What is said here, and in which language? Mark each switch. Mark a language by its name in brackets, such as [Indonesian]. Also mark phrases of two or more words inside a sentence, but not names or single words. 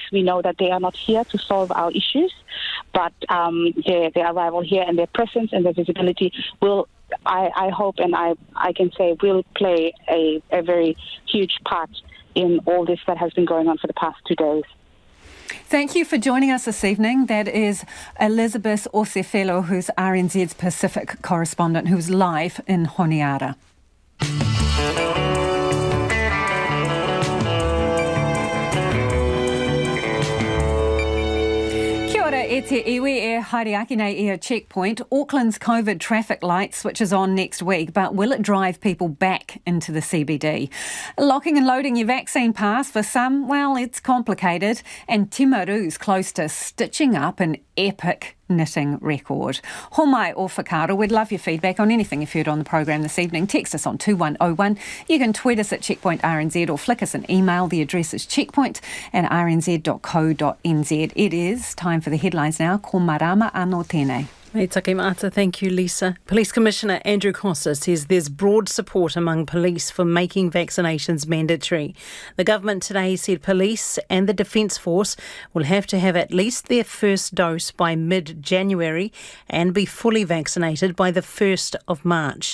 [English] We know that they are not here to solve our issues, but their arrival here and their presence and their visibility will, I hope and I can say, will play a very huge part in all this that has been going on for the past 2 days. Thank you for joining us this evening. That is Elizabeth Osefelo, who's RNZ's Pacific correspondent, who's live in Honiara. [Māori] Kia ora, e te iwi e haere aki nei e a checkpoint. [English] Auckland's COVID traffic light switches on next week, but will it drive people back into the CBD? Locking and loading your vaccine pass for some, well, it's complicated, and Timaru's close to stitching up an epic knitting record. [Māori] Homai o whakaaro, [English] we'd love your feedback on anything you've heard on the program this evening. Text us on 2101. You can tweet us at Checkpoint RNZ or flick us an email. The address is checkpoint@rnz.co.nz. It is time for the headlines now. [Māori] Ko marama anō tēnei. Hey, take mata. [English] Thank you, Lisa. Police Commissioner Andrew Costa says there's broad support among police for making vaccinations mandatory. The government today said police and the Defence Force will have to have at least their first dose by mid-January and be fully vaccinated by the 1st of March.